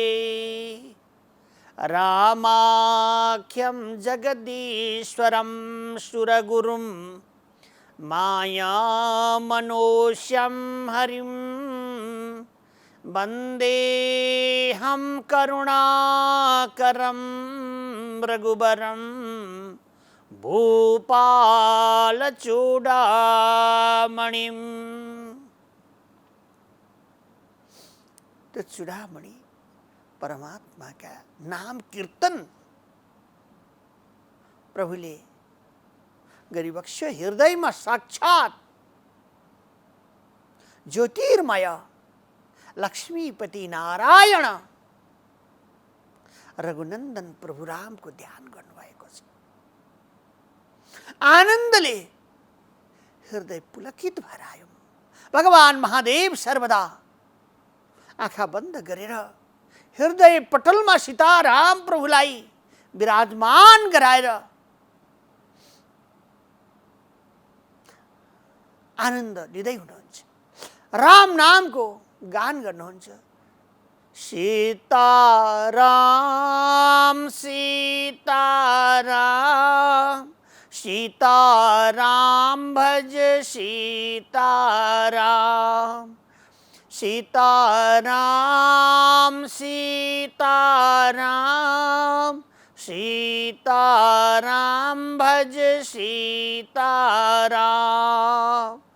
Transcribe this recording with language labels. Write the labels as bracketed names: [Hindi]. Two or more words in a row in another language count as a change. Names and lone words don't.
[Sanskrit] रामाख्यं जगदीश्वरं सुरगुरुं मायामनोष्यं हरिं वन्देऽहं करुणाकरं रघुबरं भूपालचूडामणिं। [Hindi] तो चूड़ामणि परमात्मा का नाम कीर्तन [Nepali] प्रभुले गरिबक्स्यो। हृदयमा साक्षात ज्योतिर्मय लक्ष्मीपति नारायण रघुनन्दन प्रभु रामको ध्यान गर्नुभएको छ। आनन्दले हृदय पुलकित भएर आयो। भगवान महादेव सर्वदा आँखा बन्द गरेर हृदय पटलमा सीताराम प्रभुलाई विराजमान गराएर आनन्द लिँदै हुनुहुन्छ। राम नामको गान गर्नुहुन्छ। सीताराम सीताराम सीताराम भज सीताराम सीताराम सीताराम सीताराम भज सीताराम